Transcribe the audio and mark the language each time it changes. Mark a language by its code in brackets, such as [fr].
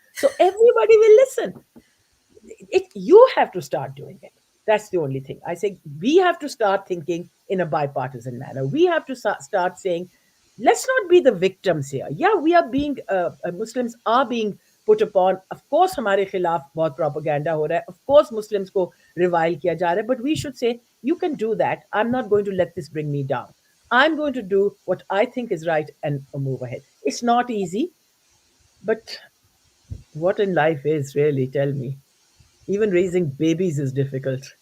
[en] So everybody will listen. You have to start doing it. That's the only thing. I say we have to start thinking in a bipartisan manner. We have to start saying, let's not be the victims here. Yeah, we are being, Muslims are being put upon. Of course, [hi] हमारे खिलाफ बहुत propaganda हो रहा है. [en] Of course, [hi] Muslims को revile किया जा रहा है. [en] But we should say, you can do that. I'm not going to let this bring me down. I'm going to do what I think is right and move ahead. It's not easy, but what in life is really, tell me. Even raising babies is difficult.